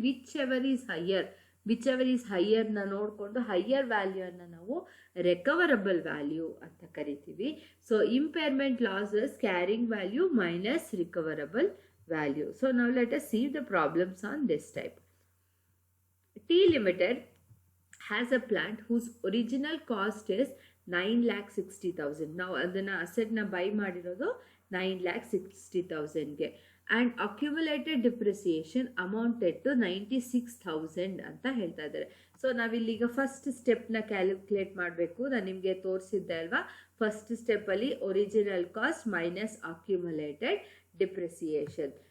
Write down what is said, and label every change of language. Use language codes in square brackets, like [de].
[en] whichever is ಹೈಯರ್ನ [kn] ನೋಡಿಕೊಂಡು higher ವ್ಯಾಲ್ಯೂನ ನಾವು recoverable value ಅಂತ ಕರಿತೀವಿ. [en] So impairment losses carrying value minus recoverable value. So ನಾವು let us see the problems on this type. T Limited has a plant whose original cost is 9,60,000. [kn] ನಾವು ಅದನ್ನು ಅಸೆಟ್ನ by ಮಾಡಿರೋದು 9,60,000ಗೆ [en] and accumulated depreciation amounted to 96,000 [kn] ಅಂತ ಹೇಳ್ತಾ ಇದ್ದಾರೆ. So ನಾವಿಲ್ಲೀಗ first ಸ್ಟೆಪ್ನ calculate ಮಾಡಬೇಕು. ನಾನು ನಿಮಗೆ ತೋರಿಸಿದ್ದೆ ಅಲ್ವಾ, first ಸ್ಟೆಪ್ಪಲ್ಲಿ [en] Original cost minus accumulated depreciation.